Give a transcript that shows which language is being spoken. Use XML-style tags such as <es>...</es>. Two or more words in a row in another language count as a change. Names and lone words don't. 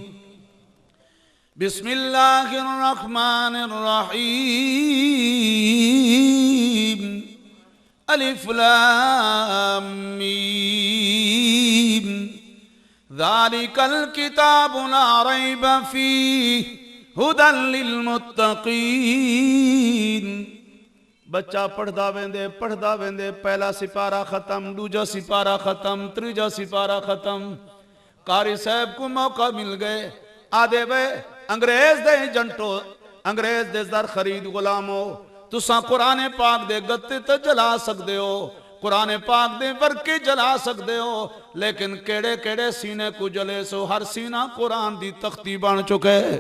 <ar>بسم الله الرحمن الرحيم، الم، ذلك الكتاب لا ريب فيه هدى للمتقين.</ar> <pa>ਬੱਚਾ ਪੜ੍ਹਦਾ ਵੇਂਦੇ ਪਹਿਲਾ ਸਿਪਾਰਾ ਖ਼ਤਮ, ਦੂਜਾ ਸਿਪਾਰਾ ਖ਼ਤਮ, ਤੀਜਾ ਸਿਪਾਰਾ ਖ਼ਤਮ। ਕਾਰੀ ਸਾਹਿਬ ਕੋ ਮੌਕਾ ਮਿਲ ਗਏ, ਆਂਦੇ ਵੇ ਅੰਗਰੇਜ਼ ਦੇ ਜੰਟੋ, ਅੰਗਰੇਜ਼ ਦੇ ਦਰ ਖ਼ਰੀਦ ਗ਼ੁਲਾਮੋ, ਤੁਸਾਂ ਕੁਰਾਨ ਪਾਕ ਦੇ ਗੱਤੇ ਤੋ ਜਲਾ ਸਕਦੇ ਹੋ, ਕੁਰਾਨ ਪਾਕ ਦੇ ਵਰਕੇ ਜਲਾ ਸਕਦੇ ਹੋ, ਲੇਕਿਨ ਕਿਹੜੇ ਕਿਹੜੇ ਸੀਨੇ ਕੋ ਜਲੇ ਸੋ, ਹਰ ਸੀਨਾ ਕੁਰਾਨ ਦੀ ਤਖ਼ਤੀ ਬਣ ਚੁੱਕੇ।</pa>